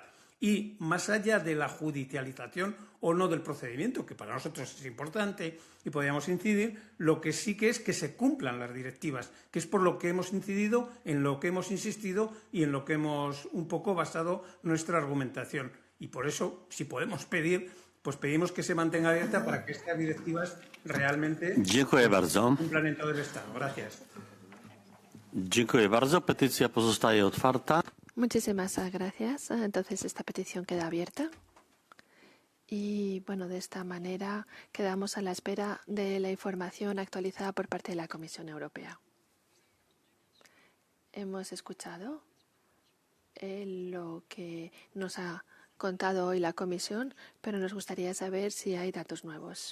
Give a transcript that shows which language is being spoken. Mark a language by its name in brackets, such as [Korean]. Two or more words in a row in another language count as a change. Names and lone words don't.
[Spanish] Y más allá de la judicialización o no del procedimiento, que para nosotros es importante y podríamos incidir, lo que sí que es que se cumplan las directivas, que es por lo que hemos incidido, en lo que hemos insistido y en lo que hemos un poco basado nuestra argumentación. Y por eso, si podemos pedir, pues pedimos que se mantenga abierta para que estas directivas realmente cumplan en todo el Estado. Gracias. [Polish] Dziękuję bardzo. Petycja pozostaje otwarta. [Spanish] Muchísimas gracias. Entonces, esta petición queda abierta. Y, bueno, de esta manera quedamos a la espera de la información actualizada por parte de la Comisión Europea. Hemos escuchado lo que nos ha contado hoy la Comisión, pero nos gustaría saber si hay datos nuevos.